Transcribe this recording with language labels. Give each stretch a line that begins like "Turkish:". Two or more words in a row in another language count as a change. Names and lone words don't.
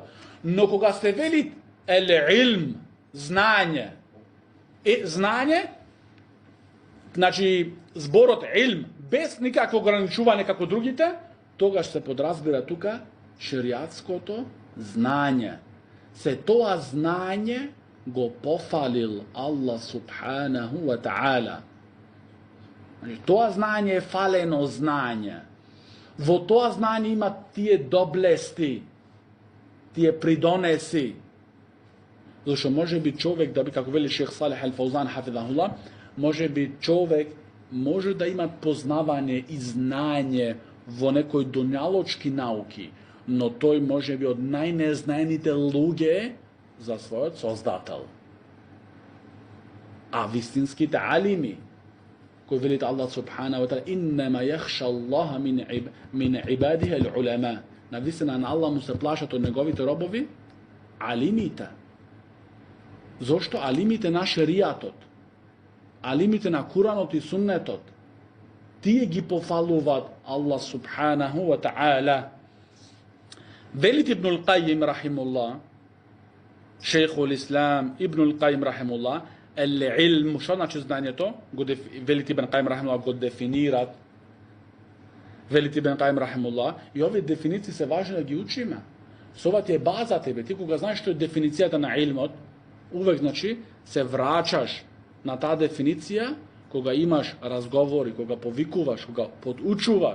Macedonian: Но кога се вели ел-илм, знање, знање, значи зборот илм, без никакво ограничување како другите, тогаш се подразбира тука шеријатското знање. Се тоа знање го пофалил Аллах
Arabic: سبحانه و تعالى.
Macedonian: Тоа знање е фалено знање. Во тоа знање има тие доблести, тие придонеси. Зашто може би човек да би, како вели шех Салих ал-Фаузан хафизахуллах, може би човек може да има познавање и знање во некои дунјалочки науки, но тој може би од најнезнаените луѓе за својот Создател. А вистинските алими, кој велит Аллах
Arabic: سبحانه و تعالى, إنما يخشى الله من عباده العلماء.
Macedonian: Навистина на Аллах му се плашат од неговите робови алимите. Зошто? Алимите на шеријатот, алимите на Куранот и Суннетот, тие ги пофалуваат Аллах
Arabic: سبحانه و تعالى.
Macedonian: Велит Ибнул Кајим рахимуллах, шейхул Ислам Ибнул Кајим рахимуллах, ел-илм, што значи знањето? Велит Ибн Кајим рахимуллах го дефинират. Велит Ибн Кајим рахимуллах, и овие дефиниции се важни да ги учиме. Со ова ти е база тебе. Ти кога знаеш што е дефиницијата на илмот, увек значи се врачаш на таа дефиниција кога имаш разговори, кога повикуваш, кога подучуваш.